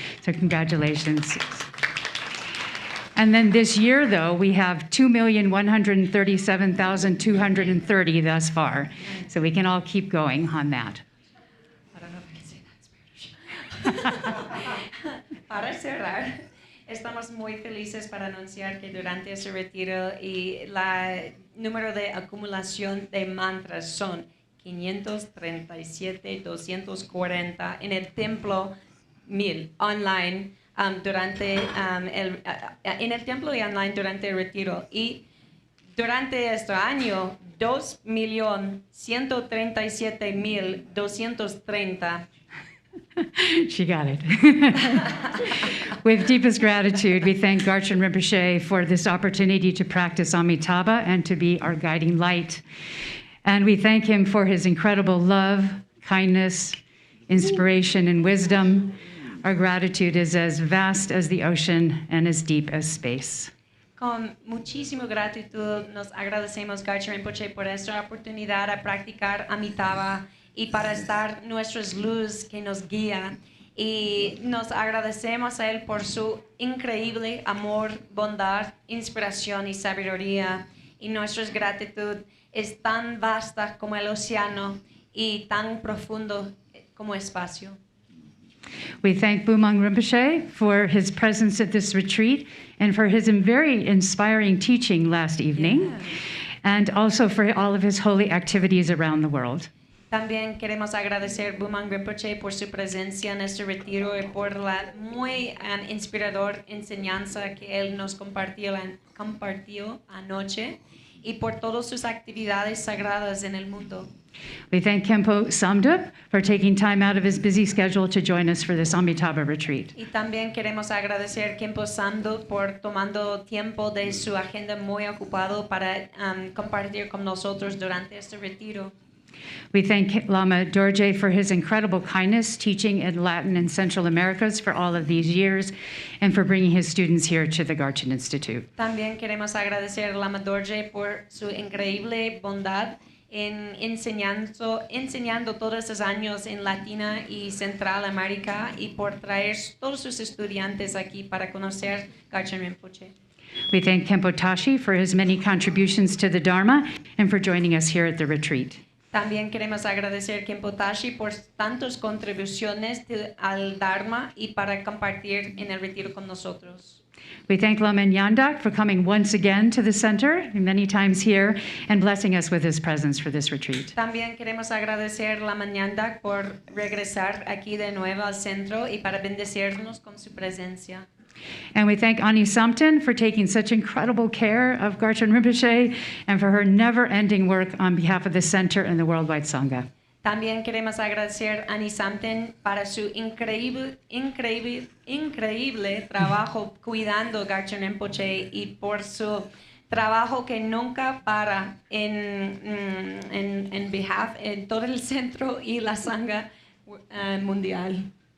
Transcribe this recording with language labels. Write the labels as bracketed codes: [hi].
[en] So congratulations. And then this year, though, we have 2,137,230 thus far. So we can all keep going on that. I don't know if I can say that in Spanish. [es] Para cerrar, estamos muy felices para anunciar que durante ese retiro y el número de acumulación de mantras son 537,240 en el templo 1,000 online. En el templo y online durante el retiro, y durante este año 2,137,230. [en] She got it. With deepest gratitude, we thank Garchen Rinpoche for this opportunity to practice Amitabha and to be our guiding light. And we thank him for his incredible love, kindness, inspiration, and wisdom. Our gratitude is as vast as the ocean and as deep as space. [es] con muchísima gratitud nos agradecemos, Garchen Rinpoche, por esta oportunidad a practicar Amitabha y para estar nuestras luz que nos guía. Y nos agradecemos a Él por su increíble amor, bondad, inspiración y sabiduría. Y nuestra gratitud es tan vasta como el océano y tan profundo como espacio. [en] We thank Bhumang Rinpoche for his presence at this retreat and for his very inspiring teaching last evening, and also for all of his holy activities around the world. [es] También queremos agradecer a Bhumang Rinpoche por su presencia en este retiro y por la muy inspiradora enseñanza que él nos compartió anoche y por todas sus actividades sagradas en el mundo. [en] We thank Khenpo Samdup for taking time out of his busy schedule to join us for this Amitaba retreat. [es] Y también queremos agradecer a Khenpo Samdup por tomando tiempo de su agenda muy ocupado para compartir con nosotros durante este retiro. [en] We thank Lama Dorje for his incredible kindness teaching in Latin and Central Americas for all of these years and for bringing his students here to the Garchen Institute. [es] También queremos agradecer a Lama Dorje por su increíble bondad en enseñando todos esos años en Latina y Central América y por traer todos sus estudiantes aquí para conocer Garchen Rinpoche. [en] We thank Khenpo Tashi for his many contributions to the Dharma and for joining us here at the retreat. [es] También queremos agradecer a Khenpo Tashi por tantas contribuciones al Dharma y para compartir en el retiro con nosotros. [en] We thank Lama Nyandak for coming once again to the center, many times here, and blessing us with his presence for this retreat. [es] También queremos agradecer a Lama Nyandak por regresar aquí de nuevo al centro y para bendecirnos con su presencia. [en] And we thank Ani Samten for taking such incredible care of Garchen Rinpoche and for her never-ending work on behalf of the center and the Worldwide Sangha. [es] También queremos agradecer a Ani Samten para su increíble trabajo cuidando Garchen Rinpoche y por su trabajo que nunca para en behalf en todo el centro y la Sangha mundial.